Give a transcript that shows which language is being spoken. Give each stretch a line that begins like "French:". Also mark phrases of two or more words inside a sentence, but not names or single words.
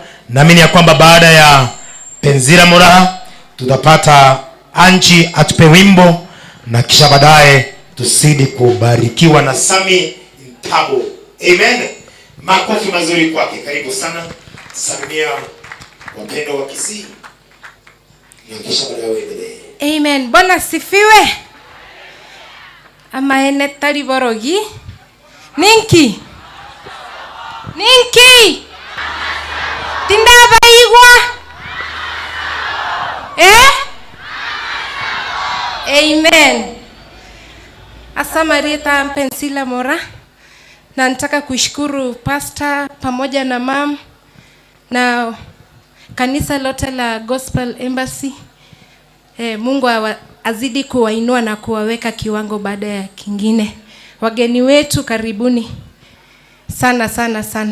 Swahili: Naamini ya kwamba baada ya Penzira Mora tutapata Anchi atupe wimbo na kisha baadaye tusidi kubarikiwa na Sami Ntabo. Amen. Makofi mazuri kwake. Karibu sana. Salimia wapendwa wa Kisii. Na kisha baadaye uendelee. Amen. Bwana sifiwe. amaene tari borogi ninki tindaba igwa Amen. Asamarita Pensila Mora, na nataka kushukuru pastor pamoja na mam na kanisa lote la Gospel Embassy. Mungu azidi kuwainua na kuwaweka kiwango baada ya kingine. Wageni wetu karibuni sana sana sana.